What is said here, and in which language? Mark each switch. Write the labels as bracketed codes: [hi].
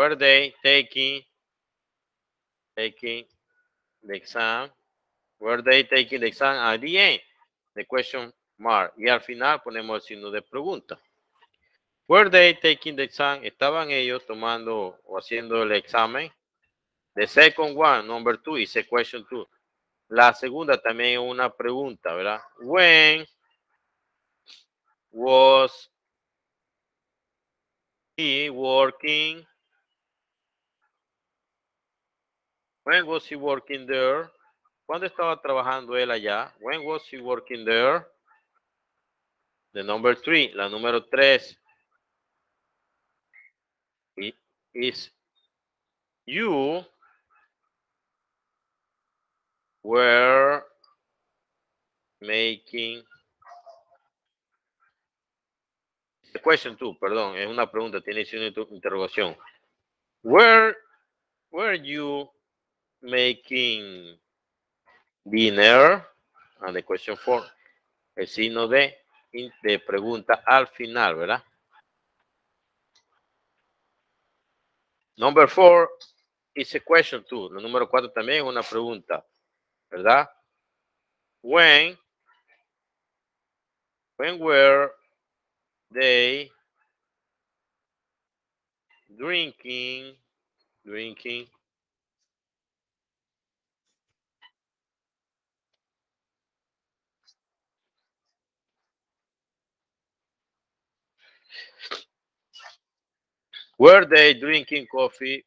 [en] Were they taking the exam? Were they taking the exam? At the end, the question mark. [es] Y al final ponemos el signo de pregunta. [en] Were they taking the exam? [es] ¿Estaban ellos tomando o haciendo el examen? [en] The second one, number two, is a question two. [es] La segunda también es una pregunta, ¿verdad? [en] When was he working? When was he working there? [es] ¿Cuándo estaba trabajando él allá? [en] When was he working there? The number three, [es] la número tres. [en] Is you were making the question two, [es] perdón, es una pregunta, tiene una interrogación. [en] Were you making dinner? And the question four, [es] el signo de pregunta al final, ¿verdad? [en] Number four is a question too. [es] La número 4 también es una pregunta, ¿verdad? [en] When were they drinking Were they drinking coffee?